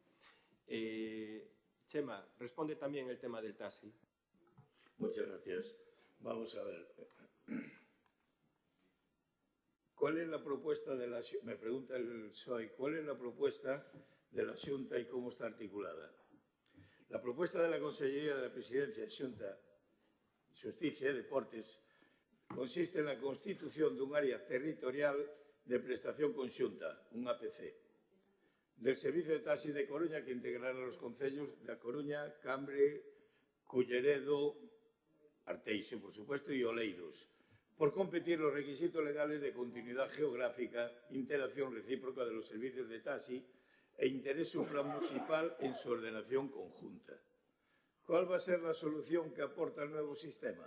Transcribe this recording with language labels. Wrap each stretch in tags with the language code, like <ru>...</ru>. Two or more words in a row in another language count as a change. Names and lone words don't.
<es>Chema, responde también el tema del taxi. Muchas gracias. Vamos a ver. ¿Cuál es la propuesta de la... Me pregunta el PSOE, ¿cuál es la propuesta de la Xunta y cómo está articulada? La propuesta de la Consellería de la Presidencia, Xunta, Xusticia e Deportes consiste en la constitución</es> <gl>dun área territorial de prestación conxunta,</gl> <es>un APC, del Servicio de Taxi de Coruña que integrará los concellos de A Coruña, Cambre, Culleredo, Arteixo, por supuesto, y Oleiros, por competir los requisitos legales de continuidad geográfica, interacción recíproca de los servicios de taxi e interés supramunicipal en su ordenación conjunta. ¿Cuál va a ser la solución que aporta el nuevo sistema?</es>